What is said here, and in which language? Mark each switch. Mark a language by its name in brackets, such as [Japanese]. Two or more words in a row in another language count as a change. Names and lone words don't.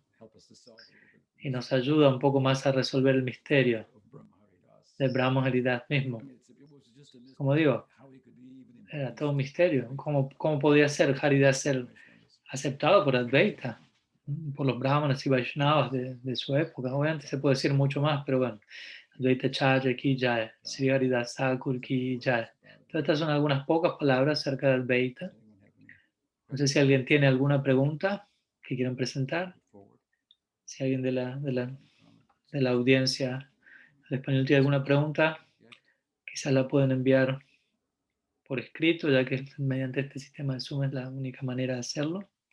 [Spanish] Y nos ayuda un poco más a resolver el misterio de Brahma Haridas mismo. Como digo, era todo un misterio. ¿Cómo podía ser Haridas ser aceptado por Advaita, por los brahmanas y Vaishnavas de su época? Obviamente se puede decir mucho más, pero bueno, [Hindi] Advaita Charya ki jai, Sri Haridas Thakur ki jai. [Spanish] Entonces, estas son algunas pocas palabras acerca de Advaita. No sé si alguien tiene alguna pregunta que quieran presentar. Si alguien de la audiencia al español tiene alguna pregunta, quizás la pueden enviar por escrito, ya que mediante este sistema de Zoom es la única manera de hacerlo.